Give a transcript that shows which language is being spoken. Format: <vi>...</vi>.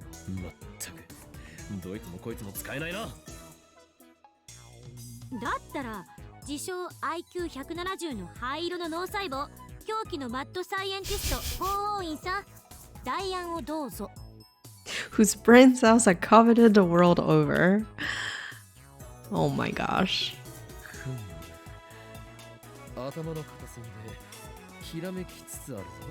<ja>まったくどいつもこいつも使えないな。だったら自称 IQ170 の灰色の脳細胞狂気のマッドサイエンティスト法王院さん、代案をどうぞ。</ja> <en>Whose brain cells are coveted the world over. Oh my gosh.</en> <ja>頭の片隅でひらめきつつあるぞ。</ja>